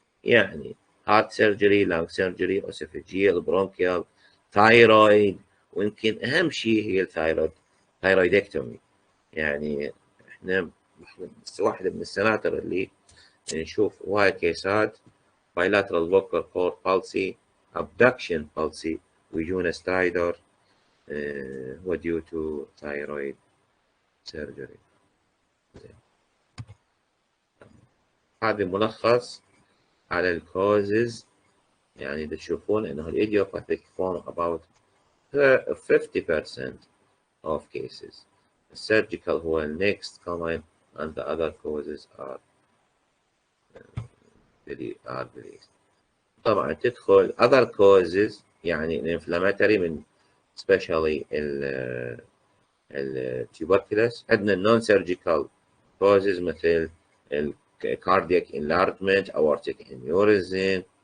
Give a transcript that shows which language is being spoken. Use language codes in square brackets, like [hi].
[en] يعني heart surgery, lung surgery, esophageal, bronchial, thyroid، [ar] ويمكن أهم شيء هي الثايرويد [en] thyroidectomy. [ar] يعني احنا واحدة من السناتر اللي نشوف وايد كيسات [en] bilateral vocal cord palsy, abduction palsy [ar] ويجونا سترايدر هو [en] due to thyroid surgery. [ar] هذا ملخص على الكوزز. يعني تشوفون انه الايديوباثيك [en] form about 50% of cases. [ar] السيرجيكال هو [en] next common and the other causes are released. [ar] طبعا تدخل [en] other causes [ar] يعني الانفلاماتوري من especially التوبركلوس. عندنا [en] non surgical causes [ar] مثل [en] cardiac enlargement, aortic aneurysm.